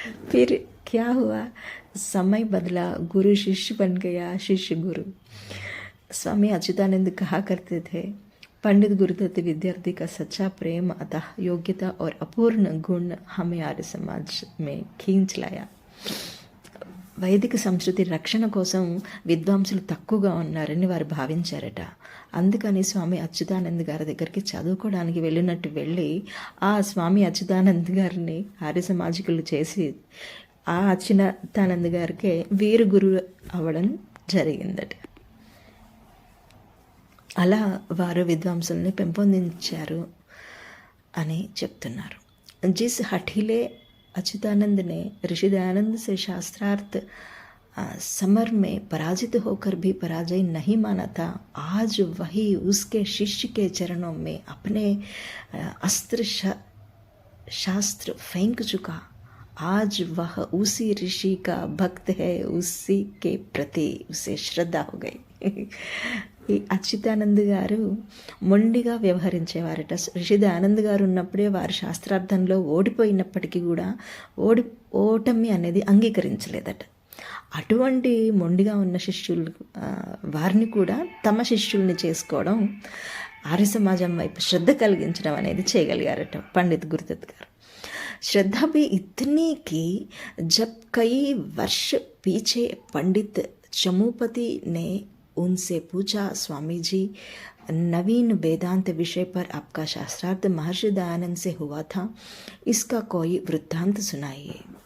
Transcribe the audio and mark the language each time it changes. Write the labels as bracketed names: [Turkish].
[Hindi] फिर क्या हुआ, समय बदला, गुरु शिष्य बन गया, शिष्य गुरु. स्वामी अच्युतानंद कहा करते थे, पंडित गुरुदत्त विद्यार्थी का सच्चा प्रेम, अतः योग्यता और अपूर्ण गुण हमें आर्य समाज में खींच लाया. [Telugu] వైదిక సంస్కృతి రక్షణ కోసం విద్వాంసులు తక్కువగా ఉన్నారని వారు భావించారట. అందుకని స్వామి అచ్యుతానంద్ గారి దగ్గరికి చదువుకోవడానికి వెళ్ళి ఆ స్వామి అచ్యుతానంద్ గారిని ఆర్య సమాజికులు చేసి ఆ అచ్యుతానంద్ గారికే వీరు గురువు అవ్వడం జరిగిందట. అలా వారు విద్వాంసుల్ని పెంపొందించారు అని చెప్తున్నారు. [Hindi] జిస్ హఠీలే अच्युतानंद ने ऋषि दयानंद से शास्त्रार्थ समर में पराजित होकर भी पराजय नहीं माना था, आज वही उसके शिष्य के चरणों में अपने अस्त्र शास्त्र फेंक चुका. आज वह उसी ऋषि का भक्त है, उसी के प्रति उसे श्रद्धा हो गई. [Telugu] ఈ అచ్యుతానంద్ గారు మొండిగా వ్యవహరించేవారట. ఋషి దయానంద్ గారు ఉన్నప్పుడే వారి శాస్త్రార్థంలో ఓడిపోయినప్పటికీ కూడా ఓటమి అనేది అంగీకరించలేదట. అటువంటి మొండిగా ఉన్న శిష్యులు వారిని కూడా తమ శిష్యుల్ని చేసుకోవడం, ఆర్య సమాజం వైపు శ్రద్ధ కలిగించడం అనేది చేయగలిగారట పండిత్ గురుదత్ గారు. [Hindi] श्रद्धा भी इतनी कि जब कई वर्ष पीछे पंडित चमूपति ने उनसे पूछा, स्वामी जी नवीन वेदांत विषय पर आपका शास्त्रार्थ महर्षि दयानंद से हुआ था, इसका कोई वृत्तांत सुनाइए.